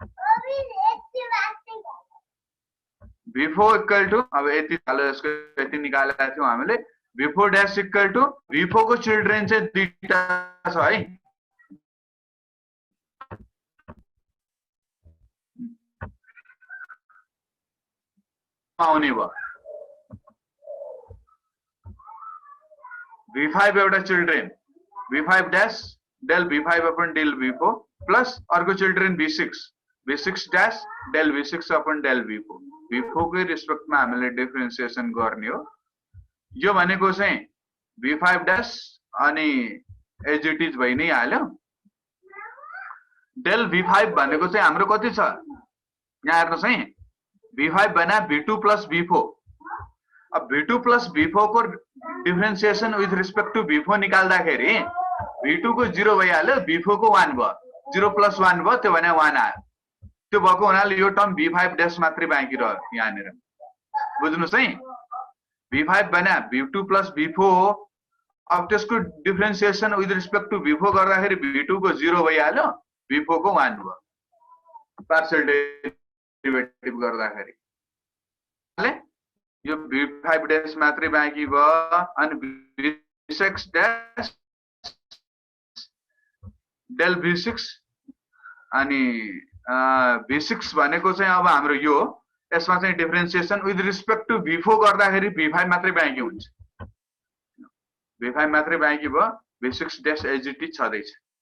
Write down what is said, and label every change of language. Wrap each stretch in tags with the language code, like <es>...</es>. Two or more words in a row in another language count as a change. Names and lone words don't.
<en>v4 equal to</en> <ne>अब यति भ्यालु यसको यति निकालेका थियौ हामीले</ne> <en>v4 dash equal to</en> <ne>v4 को चिल्ड्रेन चाहिँ दुईटा छ है आउने भयो v5 एउटा चिल्ड्रेन</ne> <en>v5 dash del v5 upon del v4 plus</en> <ne>अर्को चिल्ड्रेन</ne> <en>v6 dash del v6 upon del v4</en> <ne>v4 को रिस्पेक्टमा हामीले डिफरेन्सिएसन गर्ने हो यो भनेको चाहिँ v5 ड्याश अनि</ne> <en>as it is</en> <ne>भइ नै हाल्यो del v5 भनेको चाहिँ हाम्रो कति छ यहाँ हेर्नुस् है v5 भने</ne> <en>v2 plus v4</en> <ne>अब</ne> <en>v2 plus v4</en> <ne>को डिफरेन्सिएसन</ne> <en>with respect to v4</en> <ne>निकाल्दाखेरि v2 को 0 भइहाल्यो v4 को 1 भयो</ne> <en>0 plus 1</en> <ne>भयो त्यो भने 1 आयो त्यो भएको हुनाले यो टर्म v5 ड्याश मात्रै बाँकी रह्यो यहाँनिर बुझ्नुस् है v5 बना</ne> <en>v2 plus v4</en> <ne>हो। अब त्यसको डिफरेन्सिएसन</ne> <en>with respect to v4</en> <ne>गर्दाखेरि v2 को 0 भइहाल्यो, v4 को 1 भयो</ne> <en>partial derivative</en> <ne>गर्दाखेरि। यो v5 डैश मात्रै बाँकी भयो अनि</ne> <en>v6 dash del v6</en> <ne>अनि v6 भनेको चाहिँ अब हाम्रो यो यसमा चाहिँ डिफरेन्सिएसन</ne> <en>with respect to v4</en> <ne>गर्दाखेरि v5 मात्रै बाँकी हुन्छ, v5 मात्रै बाँकी भयो, v6 डैश एजिटी छदैछ।</ne>